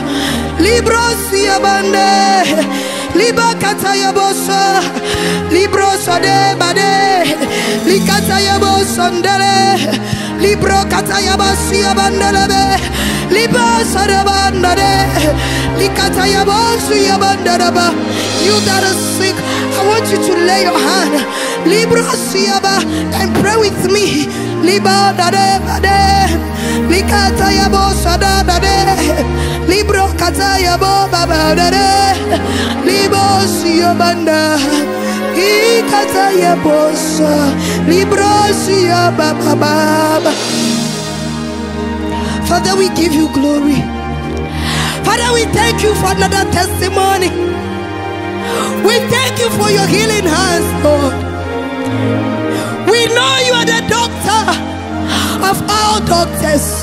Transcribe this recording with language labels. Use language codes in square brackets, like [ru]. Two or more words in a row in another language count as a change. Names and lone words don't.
[en] Librosi ya bande. Liba kata ya bosa. Librosa de bade. Likata ya bosa ndele. Libro kata ya basi ya bandele. Liba sada bandade. Likata ya bosi ya bandada. You that are sick, I want you to lay your hand. Libro siaba and pray with me. Liba dade bade. Likata ya bosa dade. Libro kata ya bo baba dade. Libo siabanda. Ikata ya bosa. Libro siaba baba. Father, we give you glory. Father, we thank you for another testimony. We thank you for your healing hands, Lord. We know you are the doctor of all doctors.